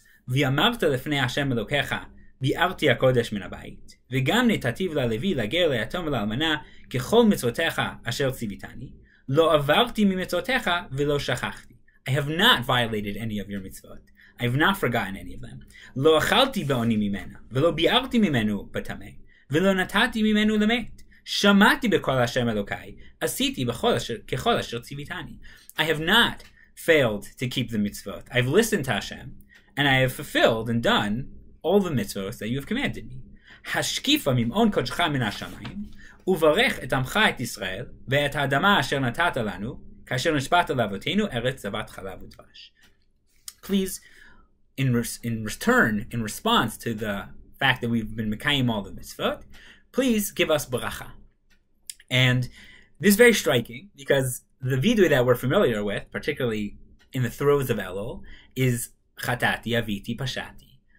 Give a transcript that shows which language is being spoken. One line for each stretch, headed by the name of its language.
Hebrew: V'yamarta lefnei Hashem Elokecha, ביארתי הקודש מן הבית, וגם נתתיו ללוי לגר ליתום ולאלמנה ככל מצוותיך אשר ציוויתני, לא עברתי ממצוותיך ולא שכחתי.
English: I have not violated any of your mitzvot. I have not forgotten any of them.
Hebrew: לא אכלתי בעוני ממנה, ולא ביארתי ממנו בטמא, ולא נתתי ממנו למת. שמעתי בקול השם אלוקי, עשיתי ככל אשר ציוויתני.
English: I have not failed to keep the mitzvot. I've listened to Hashem, and I have fulfilled and done all the mitzvot that you have commanded me.
Hebrew: השקיפה ממעון קודשך מן השמיים, וברך את עמך את ישראל, ואת האדמה אשר נתת לנו, כאשר נשבעת לאבותינו, ארץ זבת חלב ודבש.
English: Please, in response to the fact that we've been mekayim all the mitzvot, please give us bracha. And this is very striking, because the vidduy that we're familiar with, particularly in the throes of Elul, is chatati, aviti, pashati.